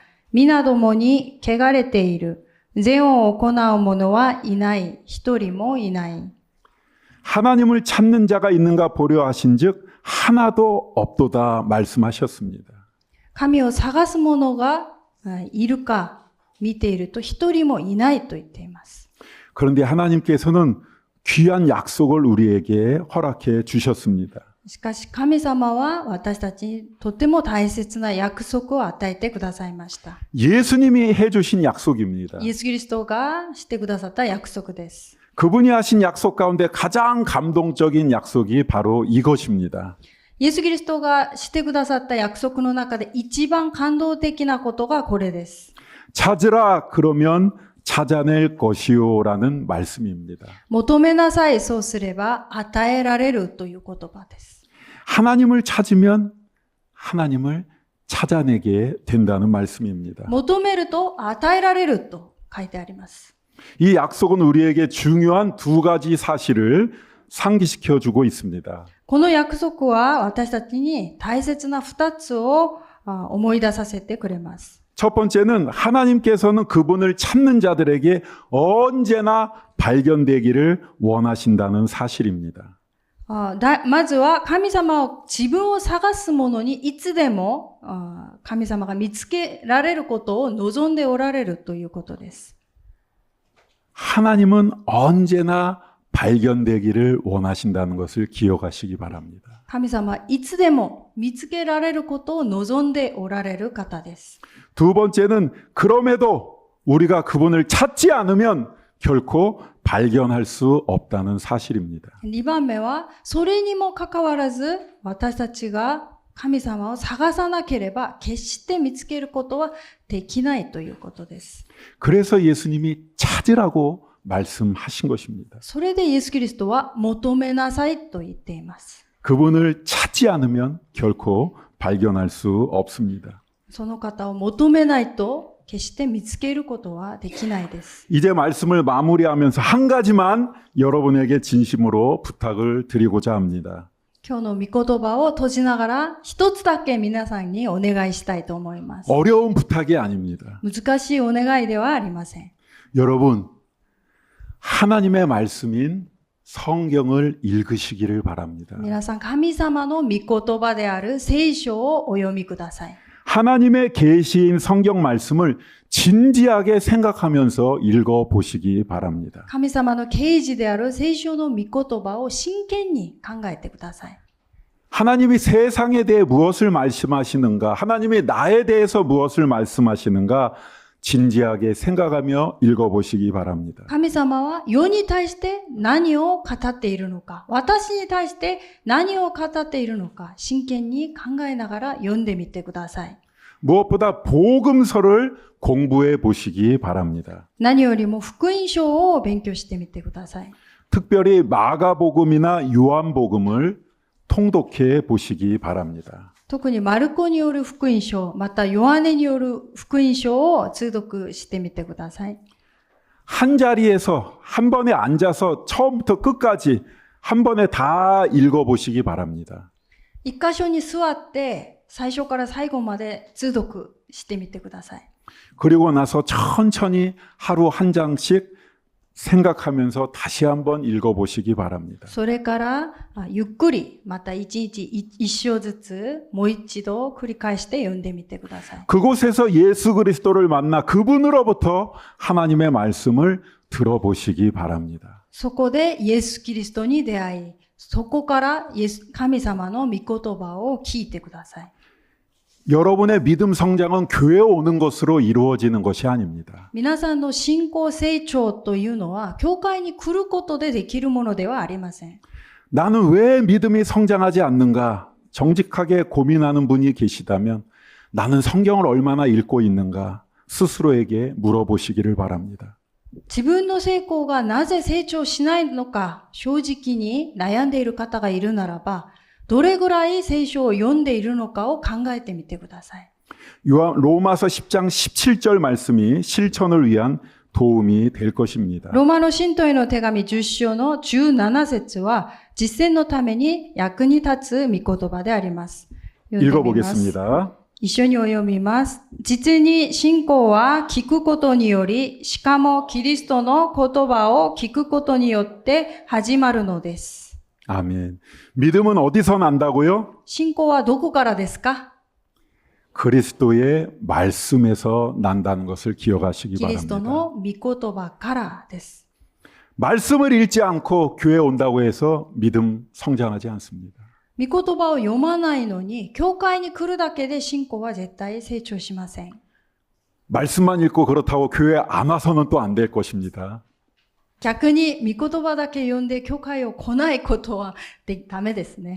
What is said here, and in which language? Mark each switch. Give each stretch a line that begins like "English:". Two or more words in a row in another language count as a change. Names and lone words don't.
Japanese: 皆どもに汚れている。善を行う者はいない。一人もいない。
Korean: 하나님을 찾는 자가 있는가 보려 하신즉 하나도 없도다 말씀하셨습니다.
Japanese: 神を探す者がいるか見ていると一人もいないと言っています。
Korean: 그런데 하나님께서는 귀한 약속을 우리에게 허락해 주셨습니다.
Japanese: しかし神様は私たちにとても大切な約束を与えてくださいました。
Korean: 예수님이 해주신 약속입니다.
Japanese: イエス・キリストがしてくださった約束です。
Korean: 그분이 하신 약속 가운데 가장 감동적인 약속이 바로 이것입니다.
Japanese: イエス・キリストがしてくださった約束の中で一番感動的なことがこれです。
Korean: 찾으라 그러면 찾아낼 것이요라는 말씀입니다.
Japanese: 求めなさい、そうすれば与えられるという言葉です。
Korean: 하나님을 찾으면 하나님을 찾아내게 된다는 말씀입니다.
Japanese: 求めると与えられると書いてあります。
Korean: 이 약속은 우리에게 중요한 두 가지 사실을 상기시켜 주고 있습니다.
Japanese: この約束は私たちに大切な2つを思い出させてくれます。
Korean: 첫 번째는 하나님께서는 그분을 찾는 자들에게 언제나 발견되기를 원하신다는 사실입니다.
Japanese: まずは神様を自分を探す者にいつでも神様が見つけられることを望んでおられるということです。
Korean: 하나님은 언제나 발견되기를 원하신다는 것을 기억하시기 바랍니다.
Japanese: 神様はいつでも見つけられることを望んでおられる方です。
Korean: 두 번째는 그럼에도 우리가 그분을 찾지 않으면 결코 발견할 수 없다는 사실입니다.
Japanese: 2 番目は、それにもかかわらず、私たちが神様を探さなければ、決して見つけることはできないということです。
Korean: 그래서 예수님이 찾으라고 말씀하신 것입니다.
Japanese: それでイエス・キリストは求めなさいと言っています。
Korean: 그분을 찾지 않으면 결코 발견할 수 없습니다.
Japanese: その方を求めないと、決して見つけることはできないです。
Korean: 이제 말씀을 마무리하면서 한 가지만 여러분에게 진심으로 부탁을 드리고자 합니다.
Japanese: 今日の御言葉を閉じながら、一つだけ皆さんにお願いしたいと思います。
Korean: 어려운 부탁이 아닙니다.
Japanese: 難しいお願いではありません。
Korean: 여러분, 하나님의 말씀인 성경을 읽으시기를 바랍니다.
Japanese: 皆さん、神様の御言葉である聖書をお読みください。
Korean: 하나님의 계시인 성경 말씀을 진지하게 생각하면서 읽어 보시기 바랍니다.
Japanese: 神様の啓示である聖書の御言葉を真剣に考えてください。
Korean: 하나님이 세상에 대해 무엇을 말씀하시는가, 하나님이 나에 대해서 무엇을 말씀하시는가 진지하게 생각하며 읽어 보시기 바랍니다.
Japanese: 神様は世に対して何を語っているのか、私に対して何を語っているのか、真剣に考えながら読んでみてください。
Korean: 무엇보다 복음서를 공부해 보시기 바랍니다.
Japanese: 何よりも福音書を勉強してみてください。
Korean: 특별히 마가복음이나 요한복음을 통독해 보시기 바랍니다.
Japanese: 特にマルコによる福音書、またヨハネによる福音書を通読してみてください。
Korean: 한 자리에서 한 번에 앉아서 처음부터 끝까지 한 번에 다 읽어 보시기 바랍니다.
Japanese: 一箇所に座って最初から最後まで通読してみてください。
Korean: 그리고 나서 천천히 하루 한 장씩 생각하면서 다시 한번 읽어 보시기 바랍니다.
Japanese: それからゆっくりまた一日一章ずつもう一度繰り返して読んでみてください。
Korean: 그곳에서 예수 그리스도를 만나 그분으로부터 하나님의 말씀을 들어보시기 바랍니다.
Japanese: そこでイエス・キリストに出会い、そこから神様の御言葉を聞いてください。
Korean: 여러분의 믿음 성장은 교회에 오는 것으로 이루어지는 것이 아닙니다.
Japanese: 皆さんの信仰成長というのは、教会に来ることでできるものではありません。
Korean: 나는 왜 믿음이 성장하지 않는가 정직하게 고민하는 분이 계시다면 나는 성경을 얼마나 읽고 있는가 스스로에게 물어보시기를 바랍니다.
Japanese: 自分の成功がなぜ成長しないのか、正直に悩んでいる方がいるならば、どれぐらい聖書を読んでいるのかを考えてみてください。
Korean: 로마서 10장 17절 말씀이 실천을 위한 도움이 될 것입니다.
Japanese: ローマの信徒への手紙10章の17節は、実践のために役に立つ御言葉であります。読んでみます。
Korean: 읽어보겠습니다.
Japanese: 一緒にお読みます。実に信仰は聞くことにより、しかもキリストの言葉を聞くことによって始まるのです。
Korean: 아멘. 믿음은 어디서 난다고요?
Japanese: 信仰はどこからですか？
Korean: 그리스도의 말씀에서 난다는 것을 기억하시기
Japanese: キリスト
Korean: 바랍니다.
Japanese: の御言葉からです。
Korean: 말씀을 읽지 않고 교회에 온다고 해서 믿음 성장하지 않습니다.
Japanese: 御言葉を読まないのに、教会に来るだけで信仰は絶対成長しません。
Korean: 말씀만 읽고 그렇다고 교회 안 와서는 또 안 될 것입니다.
Japanese: 逆に御言葉だけ読んで教会を来ないことはダメですね。